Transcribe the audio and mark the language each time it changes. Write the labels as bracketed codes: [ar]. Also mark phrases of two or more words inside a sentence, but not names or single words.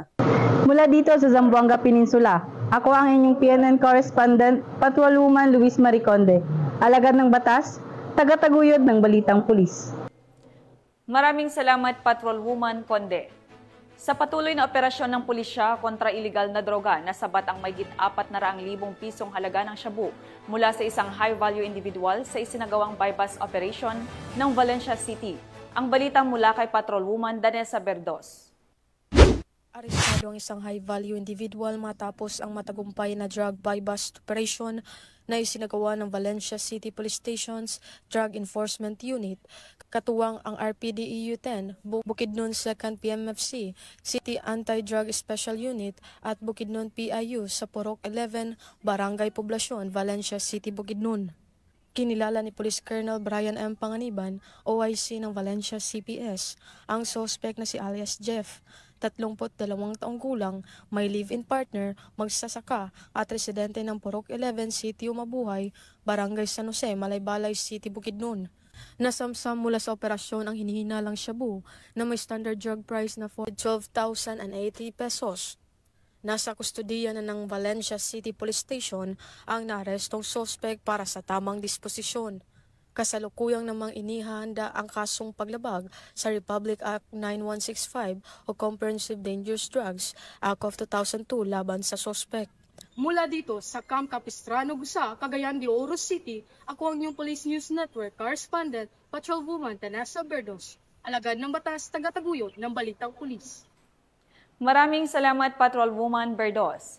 [tl] Mula dito sa Zamboanga Peninsula, ako ang inyong PNN correspondent, Patrolwoman Luis Marie Conde, alagad ng batas, tagataguyod ng Balitang Pulis. Maraming salamat, Patrolwoman Conde. Sa patuloy na operasyon ng pulisya kontra iligal na droga, nasabat ang mahigit 400,000 pisong halaga ng shabu mula sa isang [en] high-value individual [tl] sa isinagawang [en] buy-bust operation [tl] ng Valencia City. Ang balita mula kay Patrolwoman Danessa Berdos. Arestado ang isang [en] high-value individual [tl] matapos ang matagumpay na [en] drug buy-bust operation [tl] na isinagawa ng Valencia City Police Station's Drug Enforcement Unit, katuwang ang RPDEU-10, Bukidnon 2nd PMFC, City Anti-Drug Special Unit at Bukidnon PIU sa Purok 11, Barangay Poblacion, Valencia City, Bukidnon. Kinilala ni Police Colonel Brian M. Panganiban, OIC ng Valencia CPS, ang suspect na si alias Jeff, 32 taong gulang, may [en] live-in partner, [tl] magsasaka at residente ng Purok 11, City Umabuhay, Barangay San Jose, Malaybalay City, Bukidnon. Nasamsam mula sa operasyon ang hinihinalang shabu na may [en] standard drug price [tl] na 12,080 pesos. Nasa kustodiya na ng Valencia City Police Station ang naarestong suspect para sa tamang disposisyon. Kasalukuyang namang inihahanda ang kasong paglabag sa Republic Act 9165 o Comprehensive Dangerous Drugs Act of 2002 laban sa suspect. Mula dito sa Camp Capistrano, Gusa, Cagayan de Oro City, ako ang inyong Police News Network correspondent, Patrolwoman Danessa Berdos, alagad ng batas, tagataguyod ng Balitang Pulis. Maraming salamat, Patrolwoman Berdos.